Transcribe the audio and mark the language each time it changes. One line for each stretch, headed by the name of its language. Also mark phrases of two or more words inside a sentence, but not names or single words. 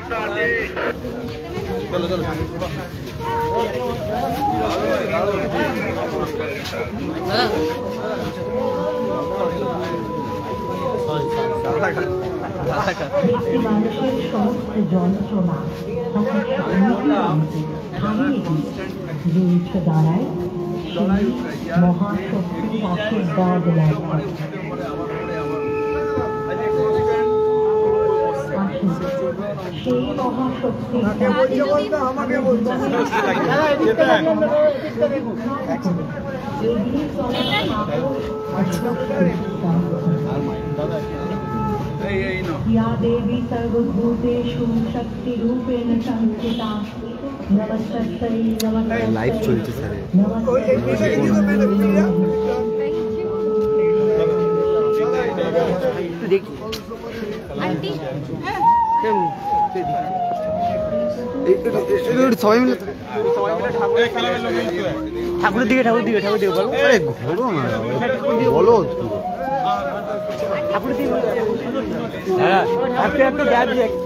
Bangla: মানুষের সমস্ত যন্ত্রণা যে উঠে দাঁড়ায় সেই মহাশক্তির আশীর্বাদ লাভ করে। সেই মহাশক্তির
Sanskrit: या देवी सर्वभूतेषु शक्तिरूपेण संस्थिता नमस्तस्यै नमस्तस्यै
Bangla: लाइव चलছে স্যার দেখি আন্টি সবাই মিলে ঠাকুরের দিকে বলো আরে ঘোরো না বলো ঠাকুরের দিকে হ্যাঁ একটু গ্যাপ দিয়ে